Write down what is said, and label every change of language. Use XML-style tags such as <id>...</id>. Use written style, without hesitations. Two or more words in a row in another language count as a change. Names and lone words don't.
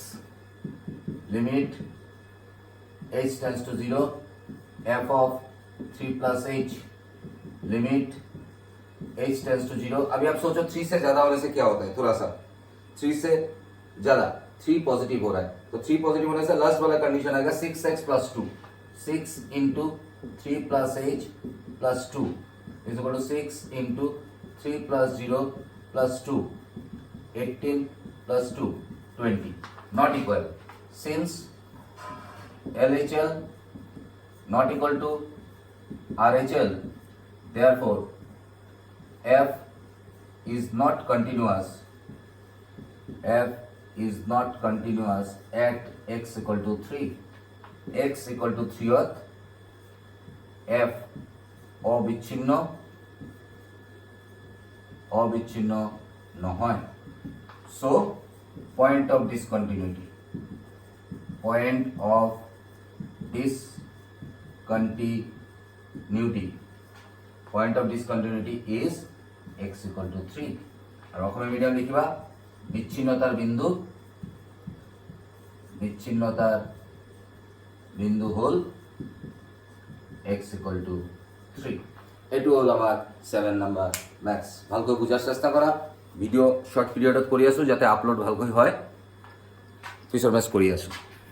<en>limit h tends to 0 f of 3 + h. limit h tends to 0.</en> <hi>अभी आप सोचो 3 से ज्यादा होने से क्या होता है, थोड़ा सा 3 से ज्यादा, 3 पॉजिटिव हो रहा है, तो 3 पॉजिटिव होने से लास्ट वाला कंडीशन आएगा 6x + 2।</hi> <en>6 × 3 + h + 2 is equal to 6 × 3 + 0 + 2 18 + 2 20 not equal. सिंस LHL not equal to RHL, therefore f is not continuous, f is not continuous at x equal to 3। x equal to 3</en> <as>অত f অবিচ্ছিন্ন নহয়।</as> <en>So point of discontinuity, point of discontinuity, point of discontinuity is x equal to 3।</en> <as>আর অসমীয়া মিডিয়াম লিখিবা বিচ্ছিন্নতার বিন্দু হল</as> <en>x equal to 3।</en> <as>এইটো হল আমার 7 নাম্বার ম্যাথস। ভালকৈ বুঝার চেষ্টা করা। ভিডিও</as> <en>short period</en> <as>কৰি আছো যাতে আপলোড ভালকৈ হয়। পিছৰ মেথস কৰি আছো।</as>